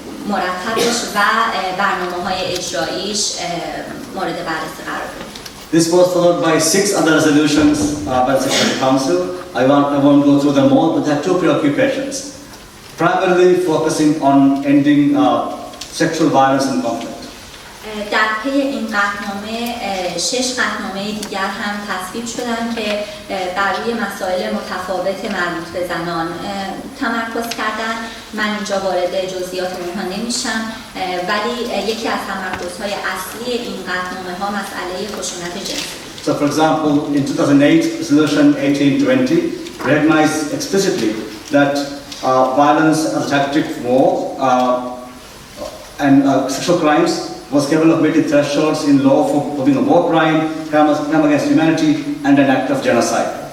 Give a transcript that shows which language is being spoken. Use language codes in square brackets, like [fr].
[fa] مرتبش و برنامه‌های اجراییش مورد بررسی قرار بگیره. [en] This was followed by 6 other resolutions by the Secretary Council. I won't go through them all, but there are 2 preoccupations. Primarily focusing on ending sexual violence and conflict. [fa] در پی این قطعنامه 6 قطعنامه دیگر هم تصویب شدن که بر روی مسائل متفاوت مربوط به زنان تمرکز کردن. من اینجا وارد جزئیات اونها نمیشم، ولی یکی از تمرکزهای اصلی این قطعنامه ها مسئله خشونت جنسی. [en] So for example, in 2008, Resolution 1820 recognized explicitly that violence as a tactic of war and sexual crimes was capable of meeting thresholds in law for being a war crime, crime against humanity, and an act of genocide.